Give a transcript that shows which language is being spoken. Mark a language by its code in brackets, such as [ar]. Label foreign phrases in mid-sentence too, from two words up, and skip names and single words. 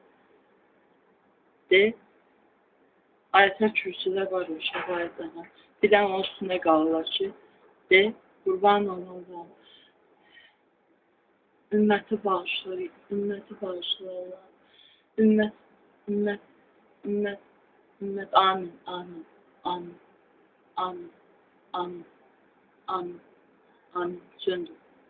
[az] Ayətlər kürsüdə var o şəfaətlərdən. Bir dənə onun üstündə qalırlar ki, qurban olun. Ümməti bağışla, ümməti bağışla Allah. Ümmət, amin, amin, amin, amin, amin, amin, amin, söndür.